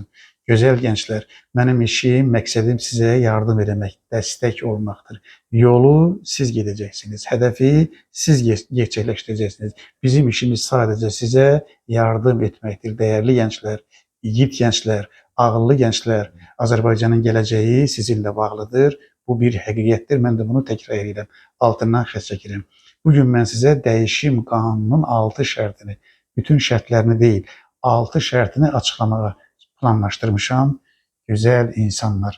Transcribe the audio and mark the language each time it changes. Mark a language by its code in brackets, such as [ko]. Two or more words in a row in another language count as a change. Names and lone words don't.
[tr] Güzel gençler, benim işim, [az] məqsədim sizə yardım etmək, [tr] destek olmaktır. Yolu siz gideceksiniz, hedefi siz gerçekleştireceksiniz. Bizim işimiz sadece size yardım etmektir. Değerli gençler, yiğit gençler, ağıllı gençler, [az] Azərbaycanın gələcəyi sizinlə bağlıdır. Bu bir həqiqətdir. Mən də bunu təkrar edirəm. Altından xətt çəkirəm. Bugün mən sizə dəyişim qanununun 6 şərtini, bütün şərtlərini deyil, 6 şərtini açıqlamağa planlaşdırmışam. Gözəl insanlar.